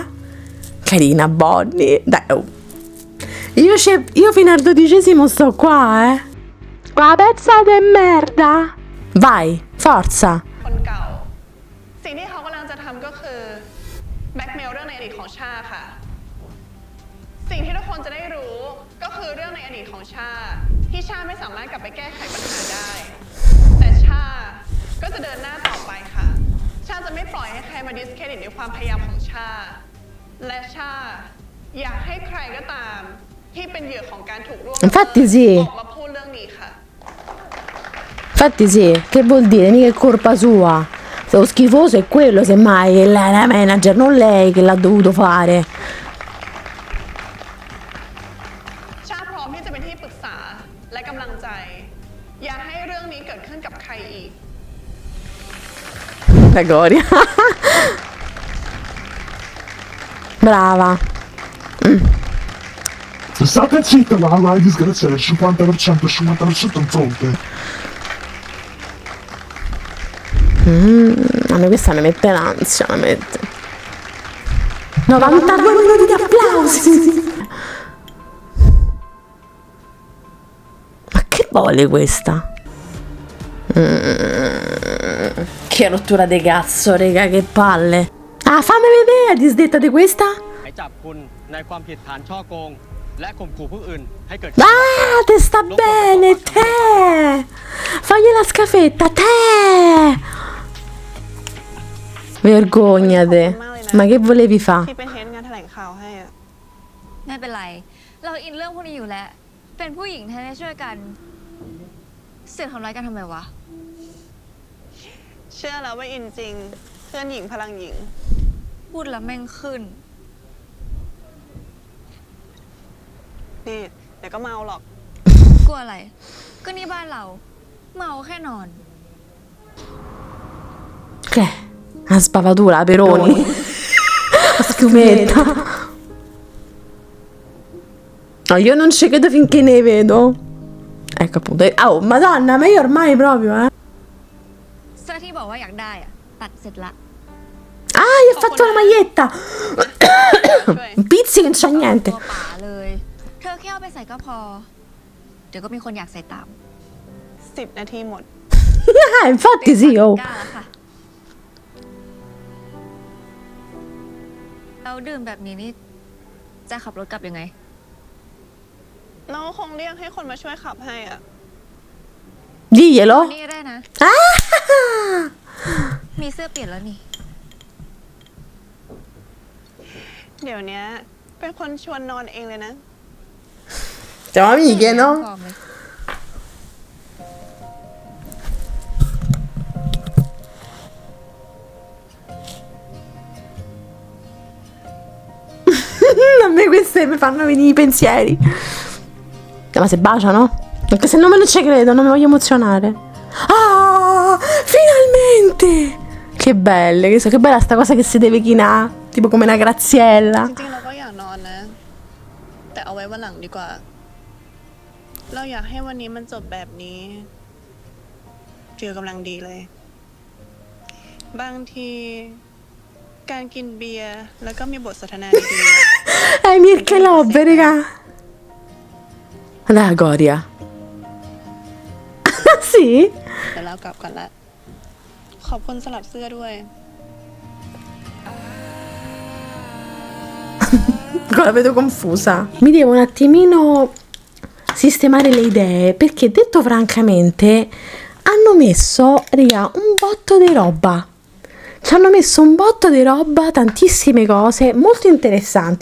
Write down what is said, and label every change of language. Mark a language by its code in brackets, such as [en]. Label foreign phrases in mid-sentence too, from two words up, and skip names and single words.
[it] Carina Bonnie. Dai, oh. Io fino al 12° sto qua, Qua pezza de merda. Vai, forza. [th] คนเก่า สิ่งที่เขากำลังจะทำก็คือแบล็กเมลเรื่องในอดีตของชาค่ะ สิ่งที่ทุกคนจะได้รู้ก็คือเรื่องในอดีตของชาที่ชาไม่สามารถกลับไปแก้ไขปัญหาได้ แต่ชาก็จะเดินหน้าต่อไปค่ะ ชาจะไม่ปล่อยให้ใครมาดิสเครดิตในความพยายามของชา และชาอยากให้ใครก็ตามที่เป็นเหยื่อของการถูกล่วงละเมิด [it] Infatti sì. [th] ออกมาพูดเรื่องนี้ค่ะ [it] Infatti sì, che vuol dire? Mica è colpa sua. Lo schifoso è quello, semmai, che la manager, non lei che l'ha dovuto fare. [th] ชาพร้อมที่จะเป็นที่ปรึกษาและกำลังใจ อย่าให้เรื่องนี้เกิดขึ้นกับใครอีก [it] La Gloria. Brava. State zitta, vai, disgraziata, il 50%, il 50% in fronte. A me questa mi mette l'ansia, mi mette. 92 minuti di applausi. Ma che vuole questa? Che rottura di cazzo, raga, che palle. Ah, fammi vedere la disdetta di questa. [th] ให้จับคุณในความผิดฐานช่อโกง และข่มขู่ผู้อื่นให้เกิด [it] Ah, te sta bene, te. Fagli la scafetta, te. Vergognate. Ma che volevi fare? [th] ที่เป็นเฮดงานแถลงข่าวให้อะ ไม่เป็นไร เราอินเรื่องพวกนี้อยู่แล้ว เป็นผู้หญิงแท้ๆช่วยกัน เสียทำร้ายกันทำไมวะ เชื่อแล้วว่าอินจริง เพื่อนหญิงพลังหญิง พูดแล้วแม่งขึ้น นี่เดี๋ยวก็เมาหรอก กลัวอะไร ก็นี่บ้านเรา เมาแค่นอน [it] Che? Una spavatura, Peroni. La schiumetta. No, io non ci credo finché ne vedo. Ecco appunto. Oh, madonna, ma io ormai proprio, [th] เสื้อที่บอกว่าอยากได้อะตัดเสร็จละ [it] Ah, gli ho fatto la maglietta. Un pizzico, non c'è niente. [th] ตัวป๋าเลย เธอแค่เอาไปใส่ก็พอ เดี๋ยวก็มีคนอยากใส่ตาม 10 นาทีหมด [it] Infatti sì, oh. [th] กล้าแล้วค่ะ เราดื่มแบบนี้นี่ จะขับรถกลับยังไง เราคงเรียกให้คนมาช่วยขับให้อ่ะ [it] Diglielo. [th] นี่ได้นะ Ah! มีเสื้อเปลี่ยนแล้วนี่ เดี๋ยวนี้เป็นคนชวนนอนเองเลยนะ [it] Siamo amiche, no? [th] พร้อมเลย [it] A me queste mi fanno venire i pensieri. Ma se baciano? Anche se non me lo ci credo, non mi voglio emozionare. Ah! Finalmente! Che belle, che bella sta cosa che si deve chinare. Tipo come una graziella. [th] จริงๆเราก็อยากนอนนะ แต่เอาไว้วันหลังดีกว่า เราอยากให้วันนี้มันจบแบบนี้เจอกำลังดีเลย บางทีการกินเบียร์แล้วก็มีบทสนทนาดีๆ [it] Mirke Lobbe, raga. La Goria. Sì? [th] เดี๋ยวเรากลับกันละ ขอบคุณสลับเสื้อด้วย [it] La vedo confusa. Mi devo un attimino sistemare le idee, perché detto francamente hanno messo, raga, un botto di roba. Ci hanno messo un botto di roba, tantissime cose molto interessanti.